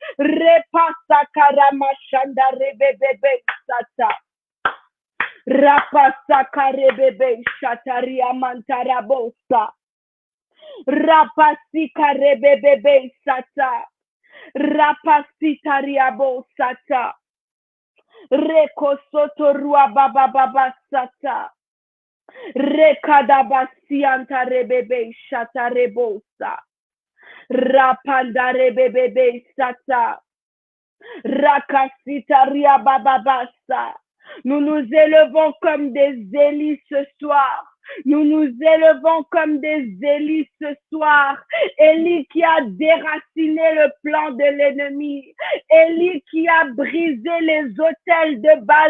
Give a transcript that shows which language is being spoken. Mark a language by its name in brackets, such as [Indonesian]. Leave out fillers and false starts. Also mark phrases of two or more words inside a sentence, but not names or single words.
[French] Repasa karamashanda rebebebe sata. Rapasa karebebe shataria mantarabosa. Rapasi karebebebe sata. Rapasi tariabo sata. Rekosoto rua baba sata. Rekadabasi antarebebe shatarebosa. Rapanda rebebebe sata. Rakasita ria bababasa. Nous nous élevons comme des Élis ce soir. Nous nous élevons comme des Élis ce soir. Élie qui a déraciné le plan de l'ennemi. Élie qui a brisé les autels de Baal.